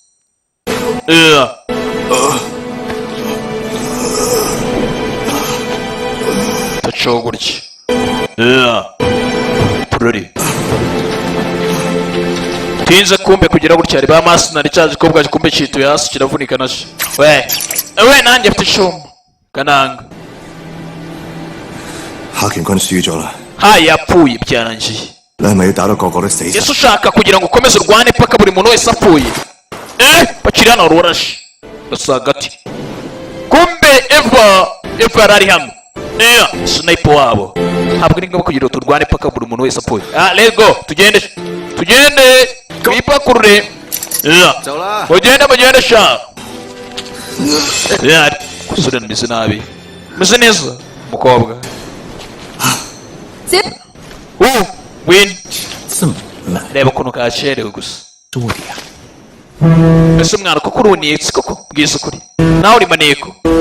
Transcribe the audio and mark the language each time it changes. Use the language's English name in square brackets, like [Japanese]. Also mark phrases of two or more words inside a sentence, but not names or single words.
[Kinyarwanda] tacaho gutya turori bidatinze kumbe kugira gutya reba amaso nari cyaje ko bwaje kumbe cyituye hasi kiravunika nasho we nanjye mfite ishuma kananga [Cantonese] 夏權軍輸咗啦， [Kinyarwanda] yapfuye byarangiye [Cantonese] 你係咪要打到個個都死晒？ [Kinyarwanda] ese ushaka kugira ngo ukomeze urwane paka buri muntu wese apfuye bakiri hano ururashe basa hagati kumbe eva yari hamwe sniper wabo ntabwo ari ngombwa kugira ngo turwane paka buri muntu wese apfuye [English] let's go [Kinyarwanda] tugende twipakurure mugende sha kusura meze nabi meze neza umukobwa win reba ukuntu kacerewe gusa ese umwana koko uruniye koko bwiza ukuri nawe uri maneko